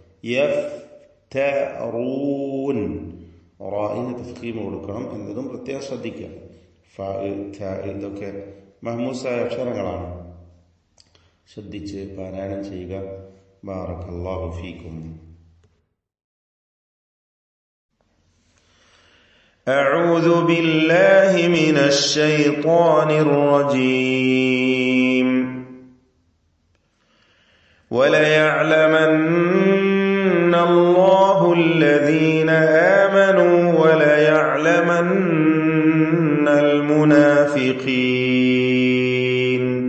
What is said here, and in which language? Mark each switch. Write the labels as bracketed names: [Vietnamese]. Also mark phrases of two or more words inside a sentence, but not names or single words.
[Malayalam] യഫ്തറൂൻ. റാഇന് തഫ്ഖീം കൊടുക്കണം എന്നതും പ്രത്യേകം ശ്രദ്ധിക്കുക. ഫാ, ത ഇതൊക്കെ മഹ്മൂസായ അക്ഷരങ്ങളാണ്. ശ്രദ്ധിച്ച് പാരായണം ചെയ്യുക. [Arabic] بارك الله فيكم. أعوذ بالله من الشيطان الرجيم. وليعلمن الله الذين آمنوا وليعلمن المنافقين.